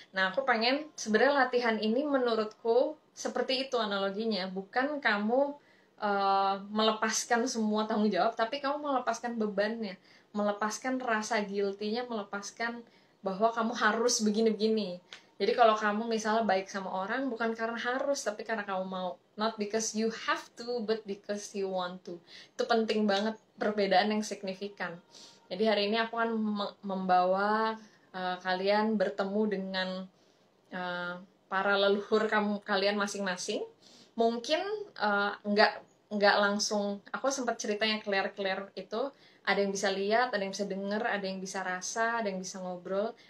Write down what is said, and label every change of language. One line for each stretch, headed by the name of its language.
Indonesian: Nah, aku pengen sebenarnya latihan ini menurutku seperti itu analoginya, bukan kamu melepaskan semua tanggung jawab, tapi kamu melepaskan bebannya, melepaskan rasa guilty-nya, melepaskan bahwa kamu harus begini-begini. Jadi kalau kamu misalnya baik sama orang, bukan karena harus, tapi karena kamu mau.
English: Not because you have to, but because you want to.
Indonesian: Itu penting banget, perbedaan yang signifikan. Jadi hari ini aku akan membawa kalian bertemu dengan para leluhur kalian masing-masing. Mungkin nggak langsung, aku sempat ceritanya clear itu, ada yang bisa lihat, ada yang bisa denger, ada yang bisa rasa, ada yang bisa ngobrol.